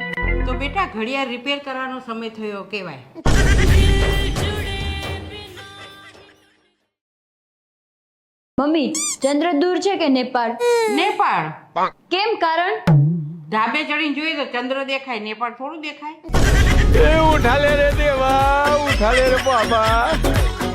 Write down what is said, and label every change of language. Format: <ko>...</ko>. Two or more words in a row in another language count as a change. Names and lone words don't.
<gu>તો બેટા, ઘડિયાળ રિપેર કરવાનો સમય થયો કહેવાય. મમ્મી ચંદ્ર દૂર છે કે નેપાળ? નેપાળ. કેમ? કારણ? ધાબે ચડીને જોઈએ તો ચંદ્ર દેખાય, નેપાળ થોડું દેખાય.</gu> <hi>उठा ले रे देवा, उठा ले रे बाबा।</hi>